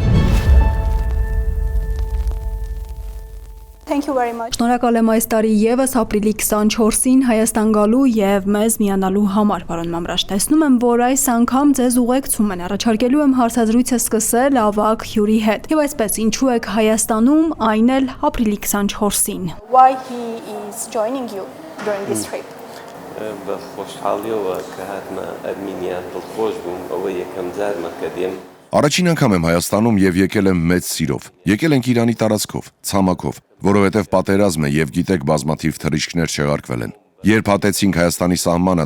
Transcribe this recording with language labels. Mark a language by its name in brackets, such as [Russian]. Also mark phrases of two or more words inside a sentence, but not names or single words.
[Armenian] Շնորհակալ եմ այս տարի եւս ապրիլի 24-ին Հայաստան գալու եւ մեզ միանալու համար, պարոն Մամրաշ, տեսնում եմ, որ այս անգամ ձեզ ուղեկցում են, առաջարկելու եմ հարցազրույցը սկսել ավագ հյուրի հետ։ Եվ այսպես, ինչու եք Հայաստանում, այն էլ ապրիլի 24-ին։ [English] Why he is joining you during this trip? [Armenian] Առաջին անգամ եմ Հայաստանում եւ եկել եմ մեծ սիրով։ Եկել ենք Իրանի տարածքով, ցամաքով, որովհետեւ պատերազմ է եւ գիտեք բազմաթիվ թռիչքներ չեղարկվել են։ Երբ հատեցինք Հայաստանի սահմանը,